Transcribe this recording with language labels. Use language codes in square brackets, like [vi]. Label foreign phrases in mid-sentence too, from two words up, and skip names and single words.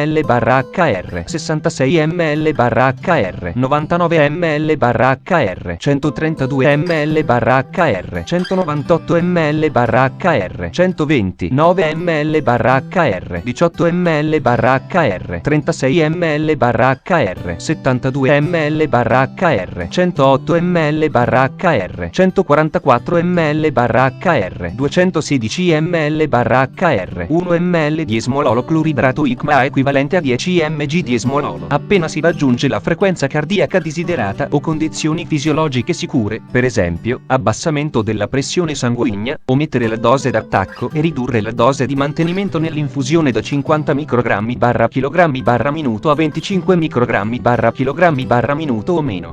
[it] ml/hr, 66 ml/hr, 99 ml/hr, 132 ml/hr, 198 ml/hr, 129 ml/hr, 18 ml/hr, 36 ml/hr, 72 ml/hr, 108 ml/hr, 144 ml/hr, 216 ml/hr, 1 ml di esmololo cloridrato ICMA equivalente a 10 mg di esmololo. Appena si raggiunge la frequenza cardiaca desiderata o condizioni fisiologiche sicure, per esempio, abbassamento della pressione sanguigna, omettere la dose d'attacco e ridurre la dose di mantenimento nell'infusione da 50 microgrammi/kg/minuto a 25 microgrammi/kg/minuto o meno.